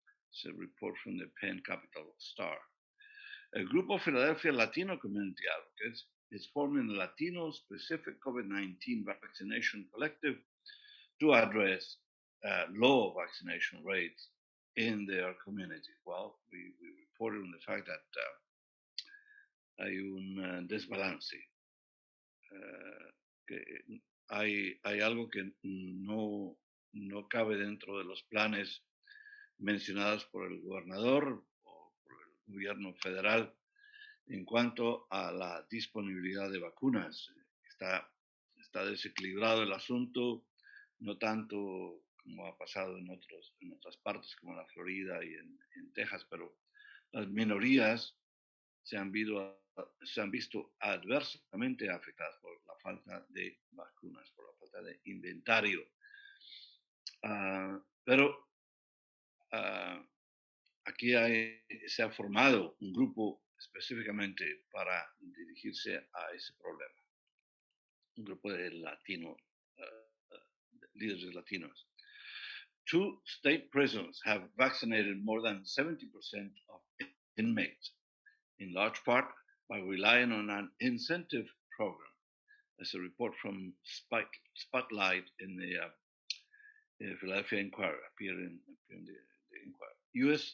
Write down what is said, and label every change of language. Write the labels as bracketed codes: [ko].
[en] It's a report from the Penn Capital Star. A group of Philadelphia Latino community advocates is forming a Latino-specific COVID-19 vaccination collective to address low vaccination rates in their community. Well, we reported on the fact that [es] hay un desbalance, que hay algo que no cabe dentro de los planes mencionados por el gobernador o por el gobierno federal en cuanto a la disponibilidad de vacunas. Está desequilibrado el asunto, no tanto como ha pasado en otras partes como la Florida y en Texas, pero las minorías se han visto adversamente afectadas por la falta de vacunas, por la falta de inventario. Pero aquí se ha formado un grupo específicamente para dirigirse a ese problema. Un grupo de líderes latinos. [en] 2 state prisons have vaccinated more than 70% of inmates, in large part by relying on an incentive program. As a report from Spotlight in Philadelphia Inquirer appeared in the Inquirer. U.S.